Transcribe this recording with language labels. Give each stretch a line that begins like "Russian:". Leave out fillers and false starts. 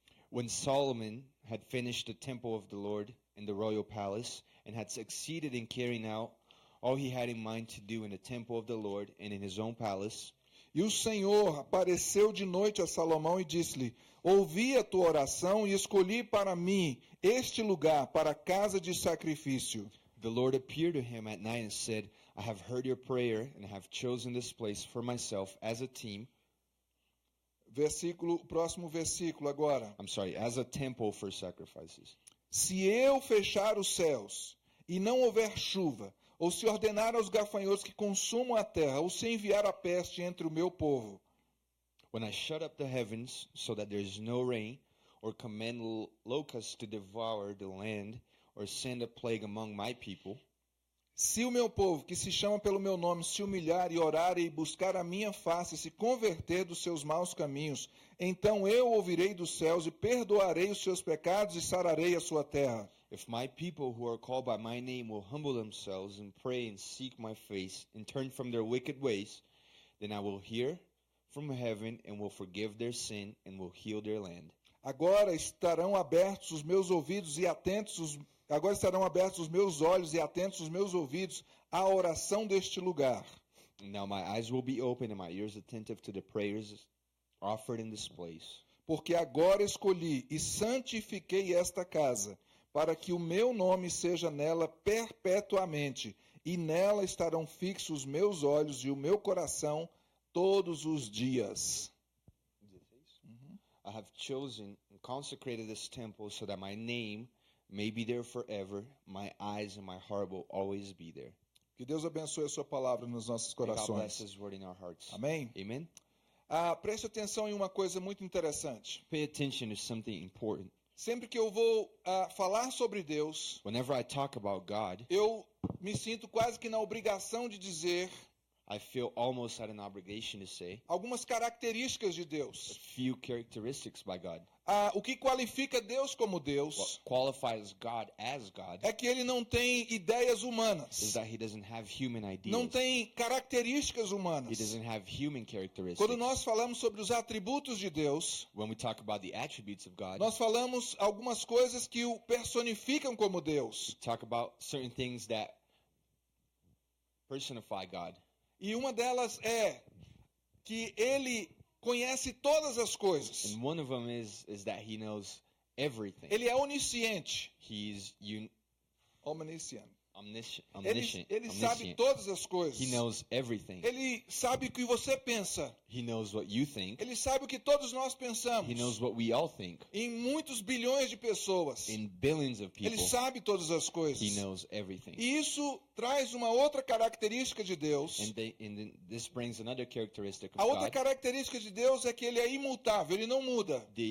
English: When Solomon had finished the temple of the Lord in the royal palace and had succeeded in carrying out all he had in mind to do in the temple of the Lord and in his own palace,
Portuguese: E o Senhor apareceu de noite a Salomão e disse-lhe: Ouvi a tua oração e escolhi para mim este lugar para a casa de sacrifício.
English: the Lord appeared to him at night and said, I have heard your prayer and have chosen this place for myself as a team.
Portuguese: Próximo versículo agora.
English: As a temple for sacrifices.
Portuguese: Se eu fechar os céus e não houver chuva, ou se ordenar aos gafanhotos que consumam a terra, ou se enviar a peste entre o meu povo,
English: When I shut up the heavens so that there is no rain, or command locusts to devour the land, or send a plague among my people,
Portuguese: se o meu povo, que se chama pelo meu nome, se humilhar e orar e buscar a minha face, e se converter dos seus maus caminhos, então eu ouvirei dos céus e perdoarei os seus pecados e sararei a sua terra.
English: if my people who are called by my name will humble themselves and pray and seek my face and turn from their wicked ways, then I will hear from heaven and will forgive their sin and will heal their land.
Portuguese: Agora estarão abertos os meus ouvidos e atentos Agora estarão abertos os meus olhos e atentos os meus ouvidos à oração deste lugar.
English: Now my eyes will be open and my ears attentive to the prayers offered in this place.
Portuguese: Porque agora escolhi e santifiquei esta casa, para que o meu nome seja nela perpetuamente, e nela estarão fixos os meus olhos e o meu coração todos os dias.
English: I have chosen and consecrated this temple so that my name may be there forever. My eyes and my heart will always be there.
Portuguese: Que Deus abençoe a sua palavra nos nossos
English: May God bless
Portuguese: corações.
English: His word in our hearts.
Portuguese: Amém?
English: Amen.
Portuguese: Preste atenção em uma coisa muito interessante.
English: Pay attention to something important.
Portuguese: Sempre que eu vou falar sobre Deus,
English: Whenever I talk about God,
Portuguese: eu me sinto quase que na obrigação de dizer
English: I feel almost at an obligation to say
Portuguese: algumas características de
English: a
Portuguese: Deus.
English: few characteristics by God.
Portuguese: O que qualifica Deus como
English: What
Portuguese: Deus
English: qualifies God as God
Portuguese: é que ele não tem ideias
English: is
Portuguese: humanas,
English: that He doesn't have human ideas.
Portuguese: não tem características
English: He
Portuguese: humanas.
English: doesn't have human characteristics.
Portuguese: Quando nós falamos sobre os atributos de Deus,
English: When we talk about the attributes of God,
Portuguese: nós falamos algumas coisas que o personificam como Deus.
English: we talk about certain things that personify God.
Portuguese: E uma delas é que ele conhece todas as coisas.
English: And one of them is that He knows everything.
Portuguese: Ele é onisciente.
English: He's Omniscient. omniscient.
Portuguese: Ele sabe
English: Omniscient.
Portuguese: todas as coisas.
English: He knows everything.
Portuguese: Ele sabe o que você pensa.
English: He knows what you think.
Portuguese: Ele sabe o que todos nós pensamos.
English: He knows what we all think.
Portuguese: Em muitos bilhões de pessoas.
English: In billions of
Portuguese: Ele
English: people,
Portuguese: sabe todas as coisas.
English: He knows everything.
Portuguese: E isso traz uma outra característica de Deus.
English: And this brings another characteristic
Portuguese: A
English: of
Portuguese: outra
English: God.
Portuguese: característica de Deus é que ele é imutável, ele não muda.